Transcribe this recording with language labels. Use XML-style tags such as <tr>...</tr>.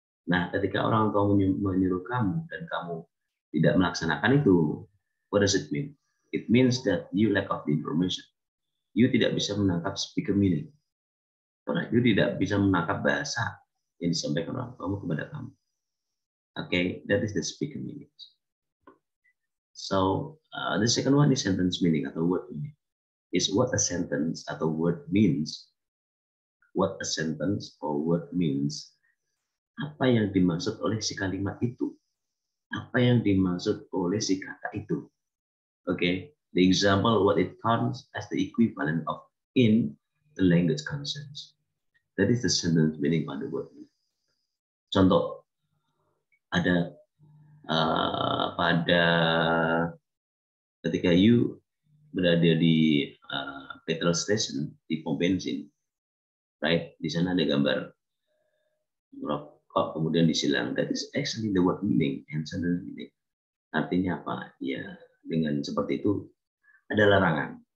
<id>Nah, ketika orang tua menyuruh kamu dan kamu tidak melaksanakan itu,</id> <en>what does it mean? It means that you lack of the information.</en> <id>You tidak bisa menangkap speaker meaning. Karena you tidak bisa menangkap bahasa yang disampaikan orang tuamu kepada kamu.</id> <en>Okay, that is the speaker meaning. So, the second one is sentence meaning atau word meaning. Is what a sentence atau word means. What a sentence or word means.</en> <id>Apa yang dimaksud oleh si kalimat itu? Apa yang dimaksud oleh si kata itu?</id> <en>Okay, the example what it counts as the equivalent of in the language concerns. That is the sentence meaning</en> <id>pada word. Contoh, ada pada ketika you berada di petrol station, di pom bensin, right? Di sana ada gambar rokok kemudian disilang.</id> <en>That is actually the word meaning and sentence meaning.</en> <id>Artinya apa? Ya, dengan seperti itu ada larangan.</id>